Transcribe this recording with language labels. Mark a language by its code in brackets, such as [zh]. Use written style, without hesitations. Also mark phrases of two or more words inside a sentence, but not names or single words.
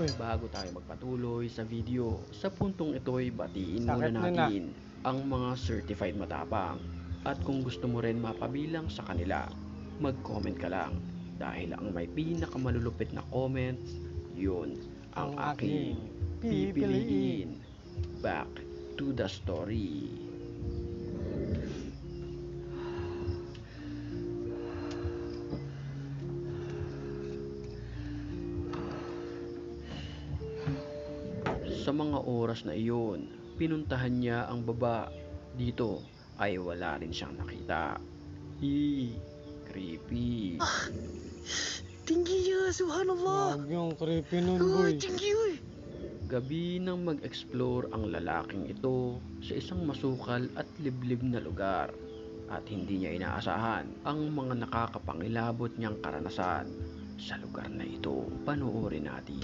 [tl] Bago tayo magpatuloy sa video, sa puntong ito'y batiin muna Sakit na natin ang mga certified matapang. At kung gusto mo rin mapabilang sa kanila, mag-comment ka lang. Dahil ang may pinakamalulupit na comments, yun ang aking pipiliin. [en] Back to the story. [tl] Sa mga oras na iyon, pinuntahan niya ang baba. Dito ay wala rin siyang nakita. Creepy. [id] Tinggi ya, subhanallah. [tl] Gagi, ang creepy nun, [en] Oh, boy. [id] tinggi uy. [tl] Gabi nang mag-explore ang lalaking ito sa isang masukal at liblib na lugar. At hindi niya inaasahan ang mga nakakapangilabot niyang karanasan sa lugar na ito. Panoorin natin.